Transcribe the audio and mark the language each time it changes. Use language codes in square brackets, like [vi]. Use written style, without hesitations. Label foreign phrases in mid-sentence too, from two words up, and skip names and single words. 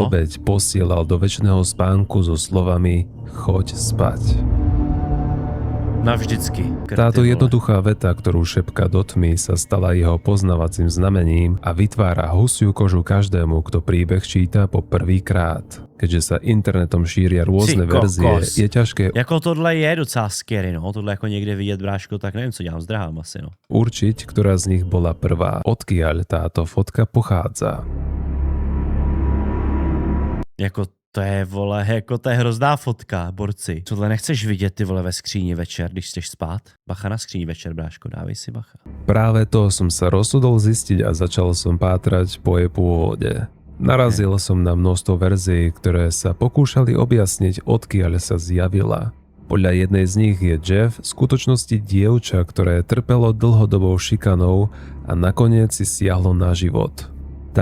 [sk] obeť posielal do večného spánku so slovami choď spať. [cs] Navždycky. [sk] Táto [cs] vole. [sk] jednoduchá veta, ktorú šepka do tmy, sa stala jeho poznávacím znamením a vytvára husiu kožu každému, kto príbeh číta po prvýkrát. Keďže sa internetom šíria rôzne [cs] Ty [sk] verzie, [cs] kokos. [sk] je ťažké [cs] Jako tohle je docela scary, no. Tohle jako někde vidět, bráško, tak nevím, co dělám, zdrhám asi, no. [sk] určiť, ktorá z nich bola prvá. Odkiaľ táto fotka pochádza. [cs] Jako to je, vole, jako to je hrozná fotka, borci. Tohle nechceš vidět, ty vole, ve skříni večer, když chceš spát? Bacha na skříni večer, bráško, dávej si bacha. [sk] Práve to som sa rozhodol zistiť a začal som pátrať po jej pôvode. Narazil som na množstvo verzií, ktoré sa pokúšali objasniť, odkiaľ sa zjavila. Podľa jednej z nich je Jeff v skutočnosti dievča, ktoré trpelo dlhodobou šikanou a nakoniec si siahlo na život.